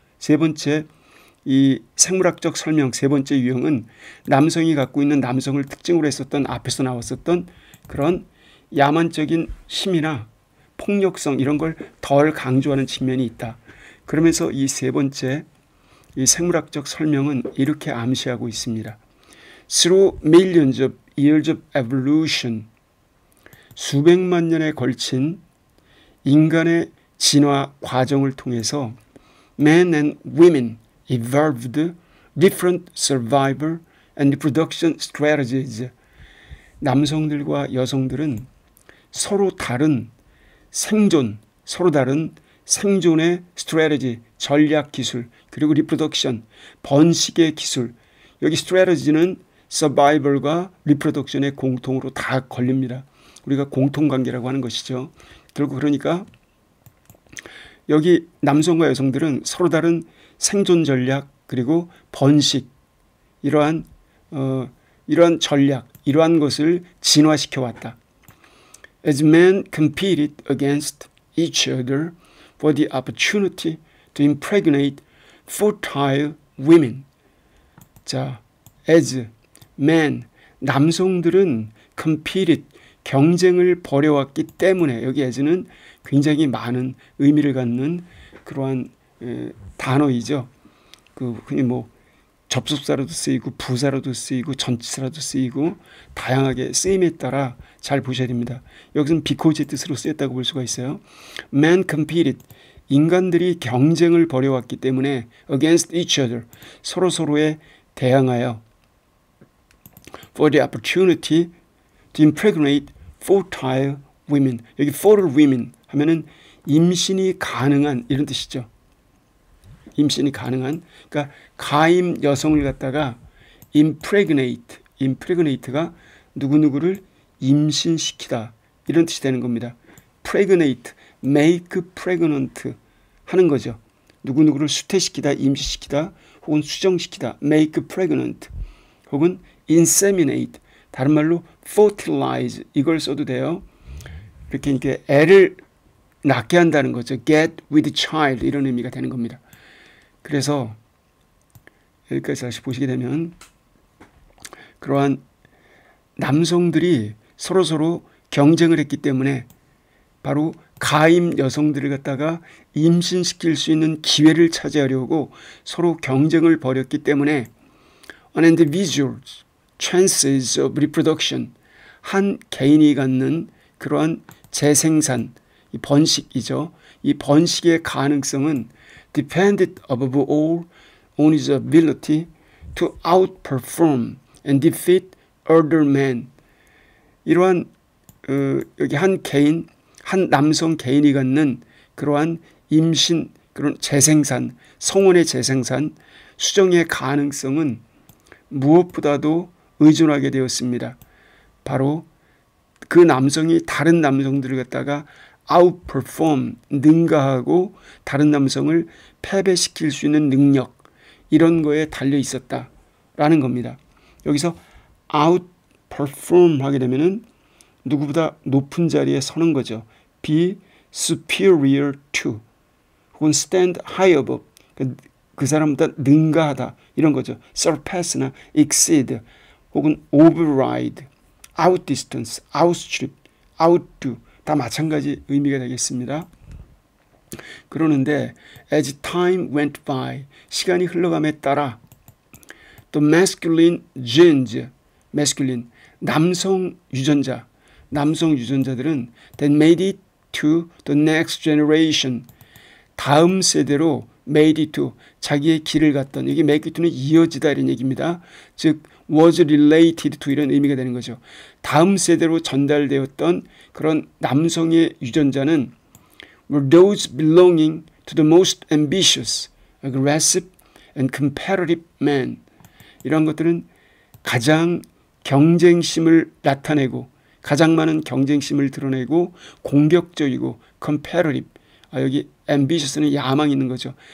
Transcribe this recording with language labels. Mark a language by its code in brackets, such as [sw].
[ko] 세 번째, 이 생물학적 설명 세 번째 유형은 남성이 갖고 있는 남성을 특징으로 했었던, 앞에서 나왔었던 그런 야만적인 힘이나 폭력성, 이런 걸 덜 강조하는 측면이 있다. 그러면서 이 세 번째, 이 생물학적 설명은 이렇게 암시하고 있습니다. [en] Through millions of years of evolution, [ko] 수백만 년에 걸친 인간의 진화 과정을 통해서 [en] men and women evolved different survival and reproduction strategies. [ko] 남성들과 여성들은 서로 다른 생존, 서로 다른 생존의 strategy, 전략 기술, 그리고 reproduction, 번식의 기술. 여기 strategy는 survival과 reproduction의 공통으로 다 걸립니다. 우리가 공통관계라고 하는 것이죠. 결국 그러니까 여기 남성과 여성들은 서로 다른 생존 전략, 그리고 번식, 이러한 전략, 이러한 것을 진화시켜 왔다. [en] As men competed against each other for the opportunity to impregnate fertile women. [ko] 자, [en] as men, [ko] 남성들은 competed, 경쟁을 벌여왔기 때문에, 여기 as는 굉장히 많은 의미를 갖는 그러한 단어이죠. 흔히 뭐 접속사로도 쓰이고 부사로도 쓰이고 전치사로도 쓰이고 다양하게 쓰임에 따라 잘 보셔야 됩니다. 여기서는 because의 뜻으로 쓰였다고 볼 수가 있어요. [en] Man competed, [ko] 인간들이 경쟁을 벌여왔기 때문에 [en] against each other, [ko] 서로서로에 대항하여 [en] for the opportunity to impregnate fertile women. [ko] 여기 fertile women 하면은 임신이 가능한, 이런 뜻이죠. 임신이 가능한, 그러니까 가임 여성을 갖다가 impregnate가 누구누구를 임신시키다, 이런 뜻이 되는 겁니다. [en] pregnate, make pregnant [ko] 하는 거죠. 누구누구를 수태시키다, 임신시키다, 혹은 수정시키다, [en] make pregnant, [ko] 혹은 inseminate, 다른 말로 fertilize, 이걸 써도 돼요. 이렇게 애를 낳게 한다는 거죠. [en] get with child, [ko] 이런 의미가 되는 겁니다. 그래서 여기까지 다시 보시게 되면 그러한 남성들이 서로서로 경쟁을 했기 때문에 바로 가임 여성들을 갖다가 임신시킬 수 있는 기회를 차지하려고 서로 경쟁을 벌였기 때문에 [en] an individual's chances of reproduction, [ko] 한 개인이 갖는 그러한 재생산, 이 번식이죠. 이 번식의 가능성은 [en] depended above all on his ability to outperform and defeat other men. [ko] 이러한 여기 한 개인, 한 남성 개인이 갖는 그러한 임신, 그런 재생산, 성원의 재생산, 수정의 가능성은 무엇보다도 의존하게 되었습니다. 바로 그 남성이 다른 남성들을 갖다가 outperform, 능가하고 다른 남성을 패배시킬 수 있는 능력, 이런 거에 달려 있었다라는 겁니다. 여기서 outperform 하게 되면은 누구보다 높은 자리에 서는 거죠. [en] be superior to [ko] 혹은 [en] stand high above, [ko] 그 사람보다 능가하다 이런 거죠. [en] surpass나 exceed 혹은 override, outdistance, outstrip, outdo [ko] 다 마찬가지 의미가 되겠습니다. 그러는데 [en] as time went by, [ko] 시간이 흘러감에 따라 또 masculine genes, masculine, 남성 유전자들은 [en] that made it to the next generation, [ko] 다음 세대로 made it to, 자기의 길을 갔던, 이게 make it to는 이어지다 이런 얘기입니다. 즉 [en] was related to [ko] 이런 의미가 되는 거죠. 다음 세대로 전달되었던 그런 남성의 유전자는 [en] were those belonging to the most ambitious, aggressive and competitive men. [ko] 이런 것들은 가장 경쟁심을 나타내고 가장 많은 경쟁심을 드러내고 공격적이고 competitive, 여기 ambitious는 야망이 있는 거죠.